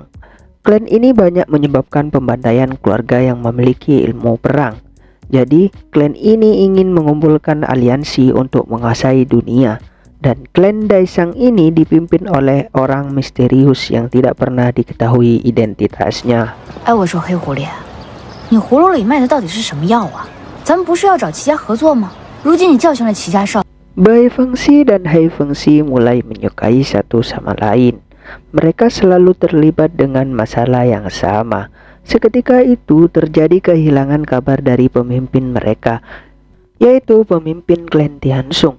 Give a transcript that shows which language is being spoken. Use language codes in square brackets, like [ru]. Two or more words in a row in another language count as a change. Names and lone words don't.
[id] Klan ini banyak menyebabkan pembantaian keluarga yang memiliki ilmu perang. Jadi, klan ini ingin mengumpulkan aliansi untuk menguasai dunia. Dan klan Daisang ini dipimpin oleh orang misterius yang tidak pernah diketahui identitasnya. [zh] 哎，我说黑狐狸，你葫芦里卖的到底是什么药啊？咱们不是要找齐家合作吗？如今你教训了齐家少， [id] Bai Fengxi dan He Fengxi mulai menyukai satu sama lain. Mereka selalu terlibat dengan masalah yang sama. Seketika itu terjadi kehilangan kabar dari pemimpin mereka, yaitu pemimpin klan Tiansung.